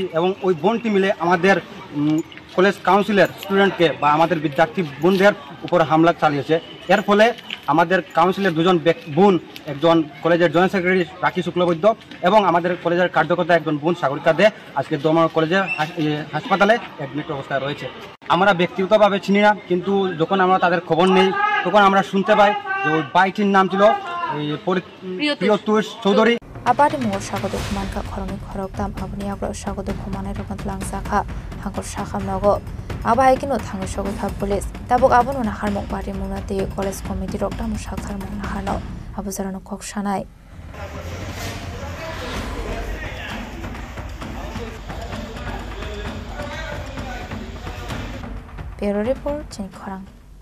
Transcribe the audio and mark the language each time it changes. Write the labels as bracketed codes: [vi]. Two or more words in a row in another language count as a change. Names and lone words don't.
[bn] এবং ওই বোনটি মিলে আমাদের কলেজ কাউন্সিলের স্টুডেন্টকে বা আমাদের বিদ্যার্থী বোনদের উপর হামলা চালিয়েছে এর ফলে আমাদের কাউন্সিলের দুজন বোন একজন কলেজের জয়েন্ট সেক্রেটারি রাখি শুক্লবৈদ্য এবং আমাদের কলেজের কার্যকর্তা একজন বোন সাগরিকা দে আজকে দমন কলেজের হাসপাতালে অ্যাডমিট অবস্থায় রয়েছে আমরা ব্যক্তিগতভাবে চিনি না কিন্তু যখন আমরা তাদের খবর নেই তখন আমরা শুনতে পাই যে ওই বাইটির নাম ছিল প্রিয়তুষ চৌধুরী [trp] abadi mor sagodo khuman ka khoroni khoroktam abni agro sagodo khumane rokan langsakha hangor sakham nago abai kino thangi sogo kha police tabok abono na harmok party munate [en] college committee [trp] roktam sakhar mon hano abuzarano kok sanai [en] Bureau Report [trp] Chini Khorang